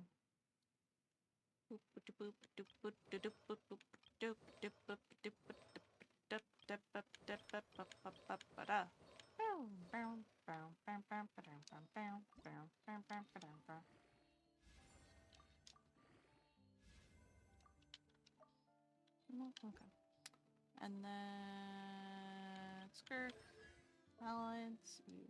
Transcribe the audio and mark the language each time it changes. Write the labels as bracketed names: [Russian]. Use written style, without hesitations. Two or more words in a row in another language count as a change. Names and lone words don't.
[English] Boop, boop, boop, doop, boop, doop, boop, boop, doop, doop, boop, doop, boop, doop, doop, boop, doop, boop, boop, boop, boop, ba-da. Okay. And then skirt, balance.